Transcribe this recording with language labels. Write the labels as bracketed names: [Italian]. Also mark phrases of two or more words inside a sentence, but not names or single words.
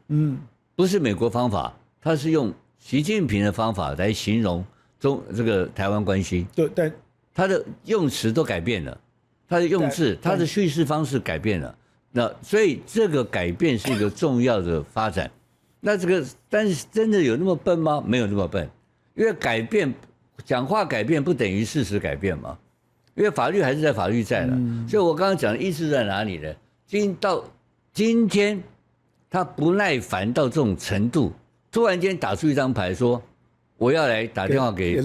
[Chinese] 不是美國方法，他是用習近平的方法來形容這個台灣關係。對，他的用詞都改變了。他的用字，他的敘事方式改變了，那所以這個改變是一個重要的發展。那這個，但是真的有那麼笨嗎？沒有那麼笨，因為改變，講話改變不等於事實改變嘛，因為法律還是在法律在了。所以我剛剛講的意思在哪裡呢？到今天，他不耐煩到這種程度，突然間打出一張牌說，我要來打電話給